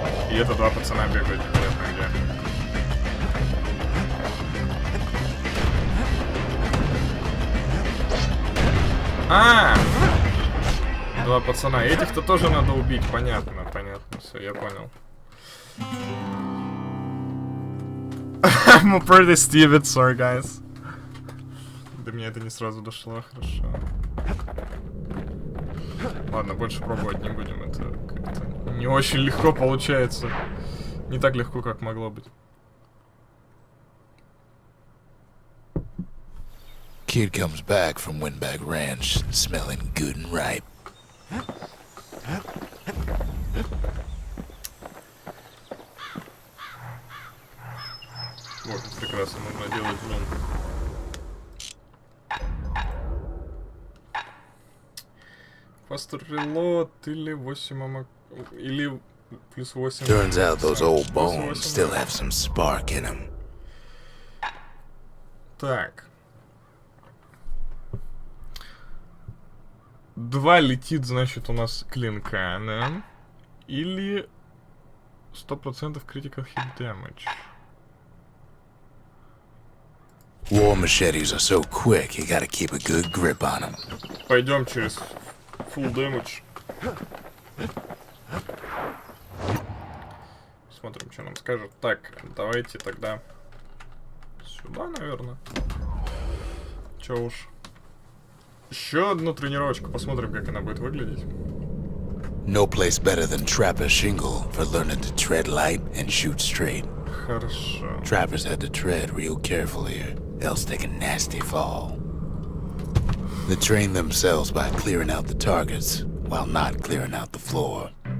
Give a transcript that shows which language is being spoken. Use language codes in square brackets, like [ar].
[ru] И это 2 пацана бегают непонятно где. А! 2 пацана. Этих-то тоже надо убить. Понятно, понятно. Все, я понял. [en] I'm pretty stupid, sorry, guys. [ru] До меня это не сразу дошло, хорошо. Ладно, больше пробовать не будем, это как-то не очень легко получается. Не так легко, как могло быть. [en] Kid comes back from Windbag Ranch, smelling good and ripe. [ru] Вот, прекрасно, нужно делать блин. [en] Faster reload [ru] или 8 амок... или плюс 8. [en] Turns out those old bones still have some spark in them. [ru] Так. 2 летит, значит, у нас клинка, да? Или [en] 100% critical hit damage. War machetes are so quick, you gotta keep a good grip on them. [ru] Пойдем через [en] full damage. [ru] Смотрим, что нам скажет. Так, давайте тогда сюда, наверное. Че уж. Еще одну тренировочку, посмотрим, как она будет выглядеть. [en] No place better than Trapper's shingle for learning to tread light and shoot straight. [ru] Хорошо. [en] Trappers had to tread real carefully here, else take a nasty fall. They train themselves by clearing out the targets, while not clearing out the floor.